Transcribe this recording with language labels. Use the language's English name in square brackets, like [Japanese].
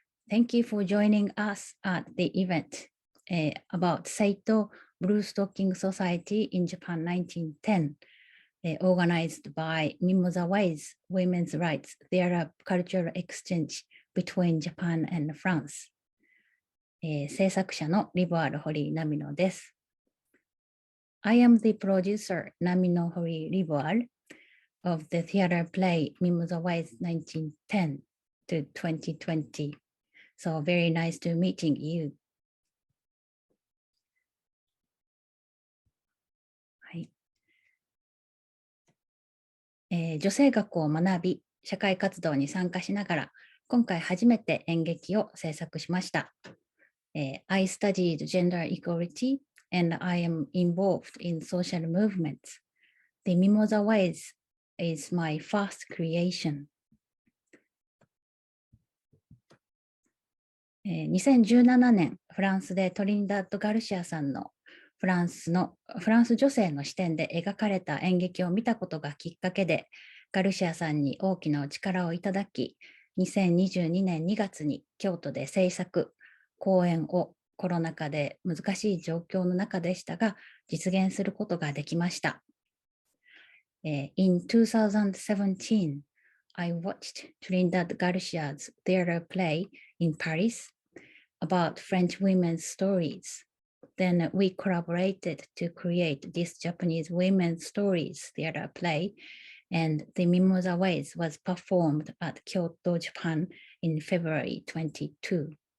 [English] Thank you for joining us at the event about SEITO bluestocking society in Japan 1910, organized by MIMOZA WAYS Women's Rights Theater Cultural Exchange between Japan and France. [Japanese] 制作者のリボアル堀井なみのです。 [English] I am the producer Namino HORII RIVOAL of the theater play MIMOZA WAYS 1910 to 2020. So very nice to meeting you. [Japanese] はい。女性学を学び、社会活動に参加しながら、今回初めて演劇を制作しました。 [English] I studied gender equality and I am involved in social movements. The MIMOZA WAYS is my first creation. [Japanese] 2017年、フランスでトリニダード・ガルシアさんのフランス女性の視点で描かれた演劇を見たことがきっかけで、ガルシアさんに大きなお力をいただき、2022年2月に京都で制作、公演をコロナ禍で難しい状況の中でしたが、実現することができました。 [English] In 2017, I watched Trinidad Garcia's theater play in Paris about French women's stories. Then we collaborated to create this Japanese women's stories theater play, and the MIMOZA WAYS was performed at Kyoto, Japan in February 2022.